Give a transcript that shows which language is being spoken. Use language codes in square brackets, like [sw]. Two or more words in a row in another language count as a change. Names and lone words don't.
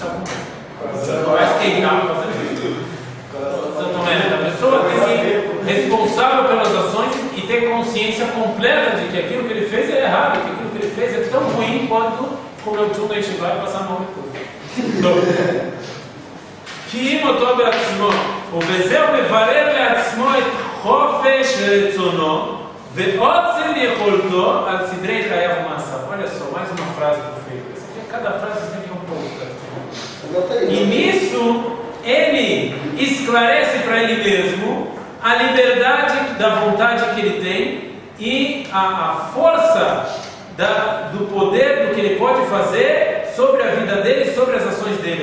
[pt] Mas quem estava fazendo isso? A pessoa tem que ser responsável pelas ações e ter consciência completa de que aquilo que ele fez é errado, que aquilo que ele fez é tão ruim quanto comer o tchum da Yeshiva e passar mal depois. [he] כי אם אותו בעצמו, ובזהו מברר לעצמו את חופש רצונו ועוצם יכולתו על סדרי חייו ומעשיו. [pt] Olha só, mais uma frase perfeita. Cada frase tem um pouco. E nisso, ele esclarece para ele mesmo a liberdade da vontade que ele tem e a força do poder do que ele pode fazer sobre a vida dele e sobre as ações dele.